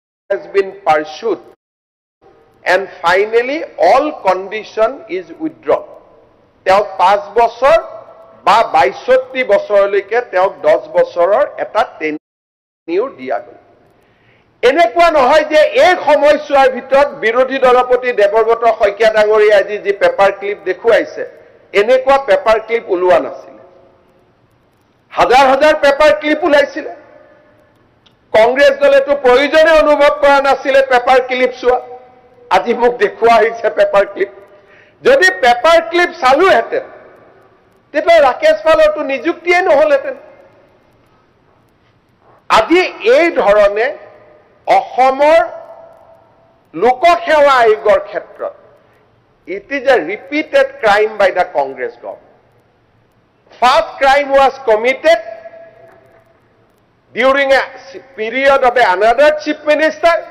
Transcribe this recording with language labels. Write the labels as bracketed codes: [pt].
[en] has been pursued and finally all condition is withdrawn. [as] তেওঁক 5 বছৰ বা 62 বছৰলৈকে তেওঁক 10 বছৰৰ এটা টেনিউৰ দিয়া গ'ল। এনেকুৱা নহয় যে এই সময়ছোৱাৰ ভিতৰত বিৰোধী দলপতি দেৱব্ৰত শইকীয়া ডাঙৰীয়া আজি যি পেপাৰ ক্লিপ দেখুৱাইছে এনেকুৱা পেপাৰ ক্লিপ ওলোৱা নাছিল। হাজাৰ হাজাৰ পেপাৰ ক্লিপ ওলাইছিল। কংগ্ৰেছ দলেতো প্ৰয়োজনে অনুভৱ কৰা নাছিলে পেপাৰ ক্লিপ চোৱা। আজি মোক দেখুওৱা হৈছে পেপাৰ ক্লিপ। যদি পেপাৰ ক্লিপ চালোহেঁতেন তেতিয়া ৰাকেশ পালৰটো নিযুক্তিয়ে নহলহেঁতেন। আজি এই ধৰণে অসমৰ লোকসেৱা আয়োগৰ ক্ষেত্ৰত [en] it is a repeated crime by the Congress government. First crime was committed during a period of another chief minister.